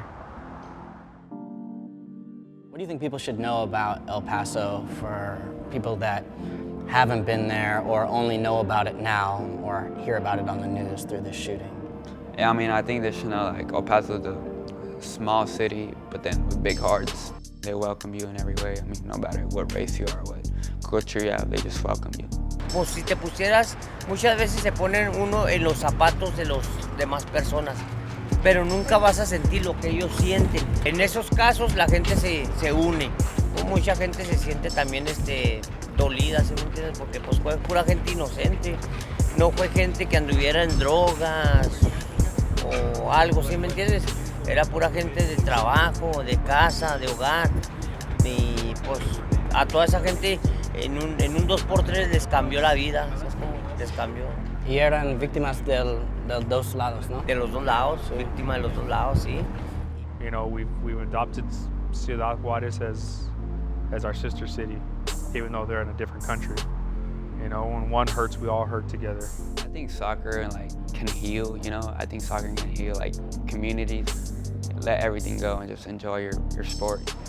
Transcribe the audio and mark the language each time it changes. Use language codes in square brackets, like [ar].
[en] What do you think people should know about El Paso for people that haven't been there or only know about it now or hear about it on the news through this shooting? Yeah, I mean, I think they should know, like, El Paso is a small city, but then with big hearts. They welcome you in every way. I mean, no matter what race you are, what culture you have, they just welcome you. [es] pues si te pusieras, muchas veces se ponen uno en los zapatos de las demás personas, pero nunca vas a sentir lo que ellos sienten. En esos casos la gente se une, mucha gente se siente también dolida, ¿sí me entiendes? Porque pues fue pura gente inocente, no fue gente que anduviera en drogas o algo, ¿sí me entiendes? Era pura gente de trabajo, de casa, de hogar, y pues a toda esa gente en un 2x3 les cambió la vida, ¿sabes cómo? Les cambió. Y eran víctimas de los dos lados, ¿no? De los dos lados, víctimas de los dos lados, sí. [en] You know, we've adopted Ciudad Juárez as our sister city, even though they're in a different country. You know, when one hurts, we all hurt together. I think soccer can heal, you know? I think soccer can heal communities. Let everything go and just enjoy your sport.